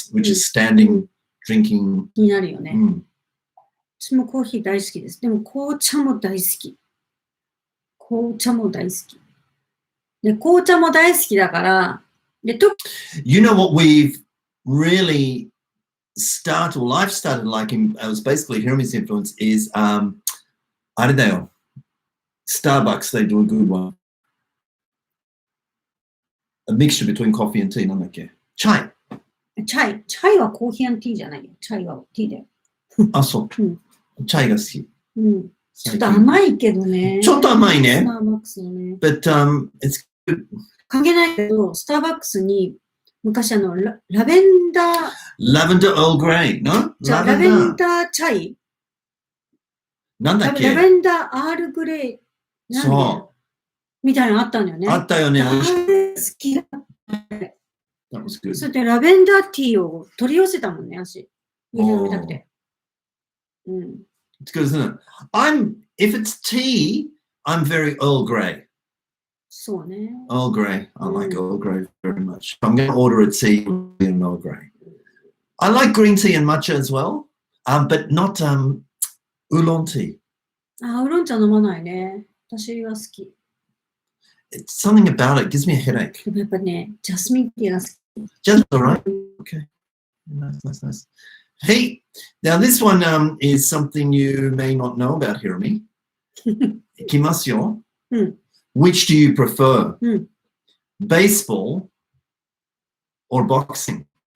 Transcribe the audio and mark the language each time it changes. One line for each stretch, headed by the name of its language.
English: which is standing, drinking.
Japanese: になるよね。私もコーヒー大好きです。でも紅茶も大好き。紅茶も大好き。で、紅茶も大好きだから、
English: You know what we've really started, well, I've started liking, it was basically Hiromi's influence, is,
Japanese: あれだよ.
English: Starbucks, they do a good one. A mixture between coffee and tea,
Japanese: なんだっけ?
English: Chai.
Japanese: チャイはコーヒー&ティーじゃないよ。チャイはティーだよ。あ、そう。チャイが好き。ちょっと甘いけどね。ちょっと甘いね。スターバックスのね。
English: But, it's good.
Japanese: 関係ないけど、スターバックスに昔ラベンダー。
English: Lavender Earl Grey, no?
Japanese: じゃあ、ラベンダーチャイなんだっけ？ラベンダーアールグレイ。そう。みたいなのあったんだよね。あったよね。あれ好きだった。
English: That was good.
Japanese: それでラベンダーティーを取り寄せたもんね、私。飲みたくて。
English: It's good, isn't it? If it's tea, I'm very Earl Grey.
Japanese: そうね。
English: Earl Grey. I like Earl Grey very much. I'm going to order a tea in Earl Grey. I like green tea and matcha as well, but not oolong tea.
Japanese: ウーロン茶飲まないね。私は好き。
English: It's something about it gives me a headache.
Japanese: でもやっぱね、ジャスミンティーが好き。
English: Just all right. Okay. Nice. Hey, now this one is something you may not know about Hiromi.
Japanese: いきますよ。
English: Which do you prefer? Baseball or boxing?